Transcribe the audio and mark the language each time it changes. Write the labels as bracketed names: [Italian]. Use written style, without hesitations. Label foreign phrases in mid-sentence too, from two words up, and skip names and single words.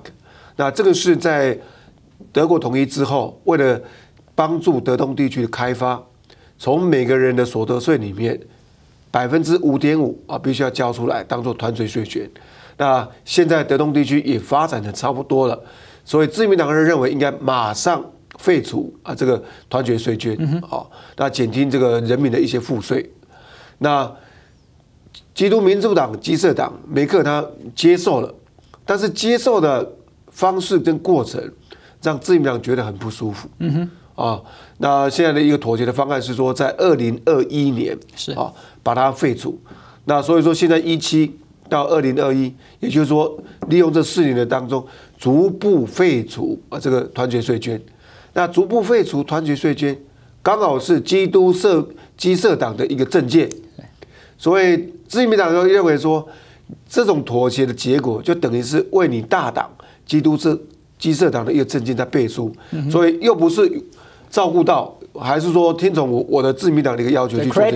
[Chinese] 那這個是在德國統一之後，為了幫助德東地區的開發，從每個人的所得稅裡面5.5%啊，必須要交出來當做團結稅捐。那現在德東地區也發展得差不多了，所以自民黨人認為應該馬上廢除啊這個團結稅捐啊，那減輕這個人民的一些賦稅。那基督民主黨、基色黨梅克他接受了，但是接受的方式跟過程讓自民黨覺得很不舒服。那現在的一個妥協的方案是說，在2021年把它廢除。那所以說，現在17到2021，也就是說，利用這4年的當中，逐步廢除這個團結稅捐。那逐步廢除團結稅捐，剛好是基色黨的一個政見。所以自民黨就認為說，這種妥協的結果就等於是為你大黨基色黨的一個政見在背書，所以又不是照顧到，還是說聽從我的自民黨的一個要求去做這件事情，